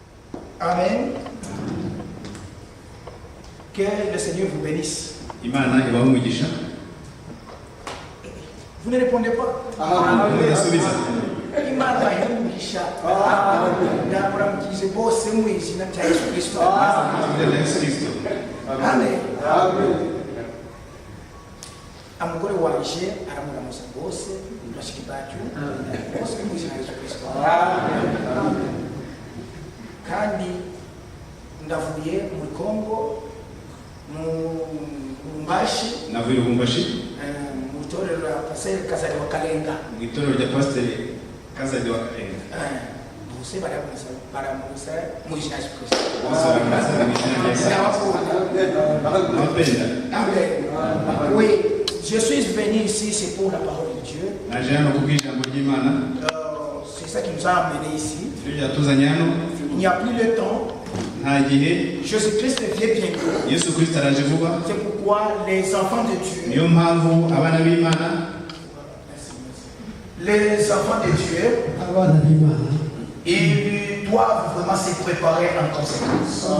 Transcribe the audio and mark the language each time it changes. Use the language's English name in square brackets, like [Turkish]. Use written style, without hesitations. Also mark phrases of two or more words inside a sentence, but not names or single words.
[French] Amen. Que le Seigneur vous bénisse. Vous ne répondez pas. Amen. [Kinyarwanda] Amugore wanje aramuramuza bose bashiki bacu bose mu izina rya Yesu Kristo. Kandi ndavuye mu Kongo mu Mbashi navuye mu Mbashi mu torero la Pasteur Kazali wa Kalenga mu torero rya Pasteur Kazali wa Kalenga bose baramusa mu izina rya Yesu Kristo. [French] Oui, je suis venu ici, c'est pour la parole de Dieu. C'est ça qui nous a amenés ici. Il n'y a plus le temps. Jésus-Christ vient bientôt. C'est pourquoi les enfants de Dieu, ils doivent vraiment se préparer en conséquence.